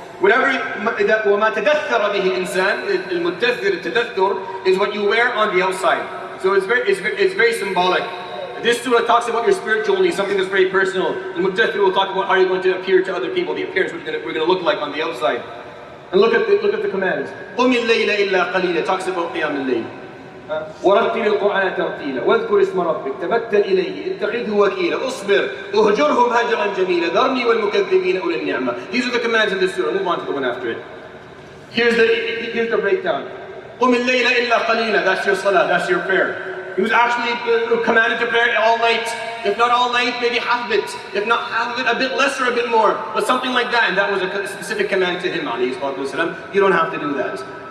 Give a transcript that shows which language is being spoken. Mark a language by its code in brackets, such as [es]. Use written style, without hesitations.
[ar] وما تدثر به الإنسان, [en] Al-Muddathir, التدثر, is what you wear on the outside. So it's very symbolic. This surah talks about your spiritual needs, something that's very personal. Al-Muddathir will talk about how you're going to appear to other people, the appearance we're going to look like on the outside. And look at the commands. [ar] قُمِ اللَّيْلَ إِلَّا قَلِيلًا [en] talks about [ar] قِيَامِ اللَّيْل. ورتل القرآن ترتيلا واذكر اسم ربك تبتل إليه اتخذه وكيلا اصبر اهجرهم هجرا جميلا ذرني والمكذبين أولي النعمة. [en] These are the commands in this surah. Move on to the one after it. Here's the breakdown. [ar] قُمِ اللَّيْلَ إِلَّا قَلِيلًا, [en] that's your salah, that's your prayer. He was actually commanded to pray all night. If not all night, maybe half of it. If not half of it, a bit less or a bit more. But something like that, and that was a specific command to him, alayhi salatu wasalam. You don't have to do that.